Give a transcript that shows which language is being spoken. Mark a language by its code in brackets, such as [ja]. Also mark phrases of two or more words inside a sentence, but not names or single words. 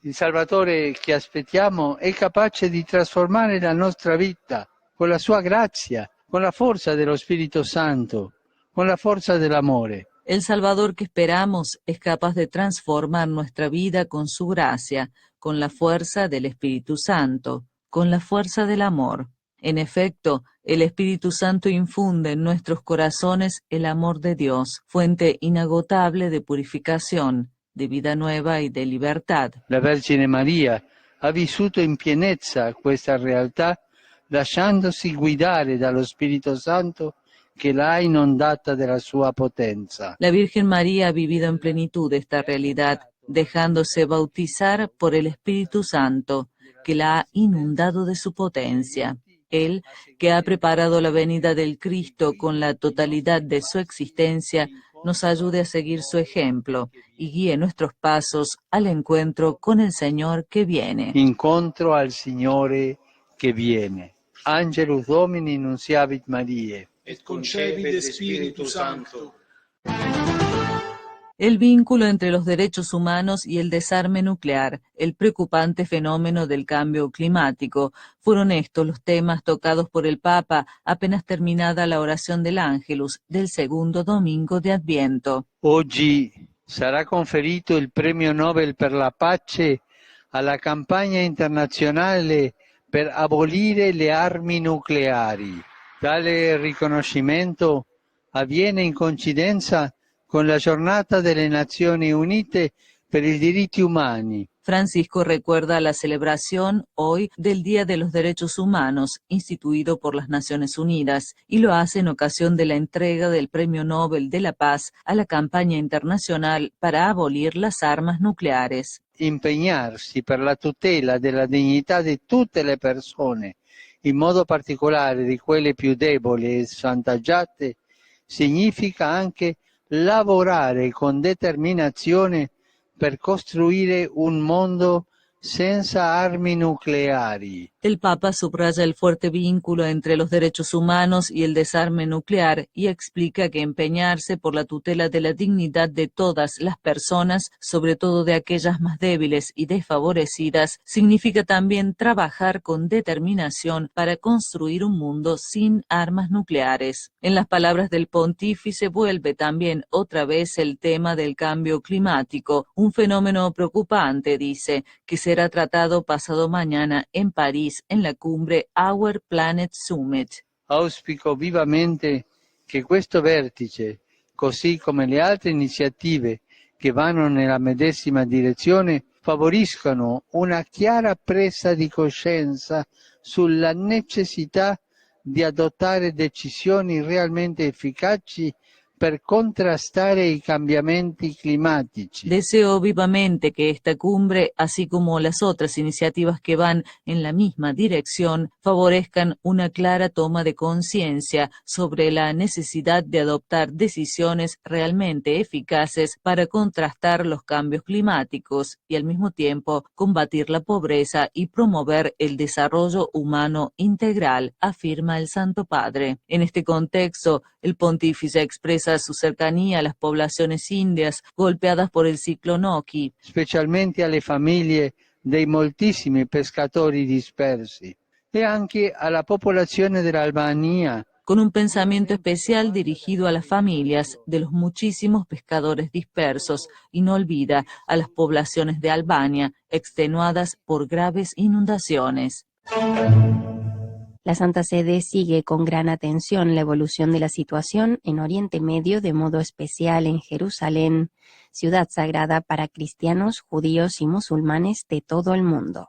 [it] Il Salvatore che aspettiamo è capace di trasformare la nostra vita con la sua grazia, con la forza dello Spirito Santo, con la forza dell'amore. [es] El Salvador que esperamos es capaz de transformar nuestra vida con su gracia, con la fuerza del Espíritu Santo, con la fuerza del amor. En efecto, el Espíritu Santo infunde en nuestros corazones el amor de Dios, fuente inagotable de purificación, de vida nueva y de libertad. [it] La Vergine Maria ha vissuto in pienezza questa realtà, lasciandosi guidare dallo Spirito Santo che l'ha inondata della sua potenza. [es] La Virgen María ha vivido en plenitud esta realidad, dejándose bautizar por el Espíritu Santo, que la ha inundado de su potencia. Él, que ha preparado la venida del Cristo con la totalidad de su existencia, nos ayude a seguir su ejemplo y guíe nuestros pasos al encuentro con el Señor que viene. [it] Incontro al Signore che viene. [la] Angelus Domini nunciavit Mariae. Et concepit de Spiritu Sancto. [es] El vínculo entre los derechos humanos y el desarme nuclear, el preocupante fenómeno del cambio climático, fueron estos los temas tocados por el Papa apenas terminada la oración del Ángelus del segundo domingo de Adviento. [it] Oggi sarà conferito il premio Nobel per la pace alla campagna internazionale per abolire le armi nucleari. Tale riconoscimento avviene in coincidenza con la giornata delle Nazioni Unite per i diritti umani. [es] Francisco recuerda la celebración hoy del Día de los Derechos Humanos, instituido por las Naciones Unidas, y lo hace en ocasión de la entrega del Premio Nobel de la Paz a la campaña internacional para abolir las armas nucleares. [it] Impegnarsi per la tutela della dignità di tutte le persone, in modo particolare di quelle più deboli e svantaggiate, significa anche lavorare con determinazione per costruire un mondo senza armi nucleari. [es] El Papa subraya el fuerte vínculo entre los derechos humanos y el desarme nuclear y explica que empeñarse por la tutela de la dignidad de todas las personas, sobre todo de aquellas más débiles y desfavorecidas, significa también trabajar con determinación para construir un mundo sin armas nucleares. En las palabras del pontífice vuelve también otra vez el tema del cambio climático, un fenómeno preocupante, dice, que será tratado pasado mañana en París en la cumbre Our Planet Summit. [it] Auspico vivamente che questo vertice, così come le altre iniziative che vanno nella medesima direzione, favoriscano una chiara presa di coscienza sulla necessità di adottare decisioni realmente efficaci per contrastare i cambiamenti climatici. [es] Deseo vivamente que esta cumbre, así como las otras iniciativas que van en la misma dirección, favorezcan una clara toma de conciencia sobre la necesidad de adoptar decisiones realmente eficaces para contrastar los cambios climáticos y al mismo tiempo combatir la pobreza y promover el desarrollo humano integral, afirma el Santo Padre. En este contexto, el pontífice expresa su cercanía a las poblaciones indias golpeadas por el ciclone Oki, [it] specialmente alle famiglie dei moltissimi pescatori dispersi e anche alla popolazione dell'Albania. [es] con un pensamiento especial dirigido a las familias de los muchísimos pescadores dispersos y no olvida a las poblaciones de Albania extenuadas por graves inundaciones. La Santa Sede sigue con gran atención la evolución de la situación en Oriente Medio, de modo especial en Jerusalén, ciudad sagrada para cristianos, judíos y musulmanes de todo el mundo.